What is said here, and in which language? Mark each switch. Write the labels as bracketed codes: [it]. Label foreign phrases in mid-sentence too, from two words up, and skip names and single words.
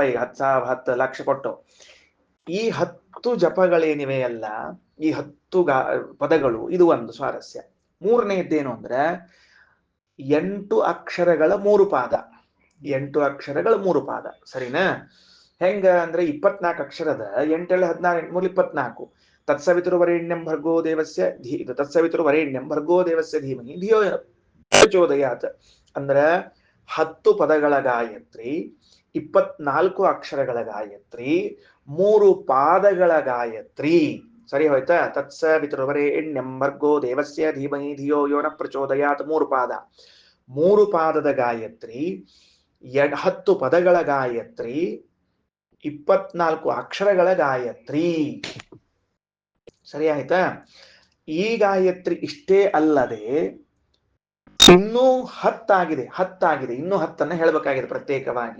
[kn] ಈಗ 10 ಲಕ್ಷ ಕೊಟ್ಟು ಈ 10 ಜಪಗಳೇನಿವೆ ಅಲ್ಲ, ಈ 10 ಪದಗಳು, ಇದು ಒಂದು ಸ್ವಾರಸ್ಯ. ಮೂರನೇದ್ದೇನು ಅಂದ್ರೆ 8 ಅಕ್ಷರಗಳ 3 ಪಾದ. 8 ಅಕ್ಷರಗಳ 3 ಪಾದ, ಸರಿನಾ? ಹೆಂಗ ಅಂದ್ರೆ 24 ಅಕ್ಷರದ 8 16 8 24. [sa] ತತ್ಸವಿತುರ್ವರೇಣ್ಯಂ ಭರ್ಗೋ ದೇವಸ್ಯ ತತ್ಸವಿತುರ್ವರೇಣ್ಯಂ ಭರ್ಗೋ ದೇವಸ್ಯ ಧೀಮಹಿ ಧಿಯೋ ಪ್ರಚೋದಯಾತ್. [kn] ಅಂದ್ರ 10 ಪದಗಳ ಗಾಯತ್ರಿ, 24 ಅಕ್ಷರಗಳ ಗಾಯತ್ರಿ, 3 ಪಾದಗಳ ಗಾಯತ್ರಿ. ಸರಿ ಹೋಯ್ತಾ? [sa] ತತ್ಸವಿತುರ್ವರೇಣ್ಯಂ ಭರ್ಗೋ ದೇವಸ್ಯ ಧೀಮಹಿ ಧಿಯೋ ಯೋ ನ ಪ್ರಚೋದಯಾತ್. [kn] 3 ಪಾದ, 3 ಪಾದದ ಗಾಯತ್ರಿ 10 ಪದಗಳ ಗಾಯತ್ರಿ, 24 ಅಕ್ಷರಗಳ ಗಾಯತ್ರಿ. ಸರಿ ಆಯ್ತಾ? ಈ ಗಾಯತ್ರಿ ಇಷ್ಟೇ ಅಲ್ಲದೆ ಇನ್ನೂ 10 ಇನ್ನೂ 10 ಹೇಳಬೇಕಾಗಿದೆ ಪ್ರತ್ಯೇಕವಾಗಿ.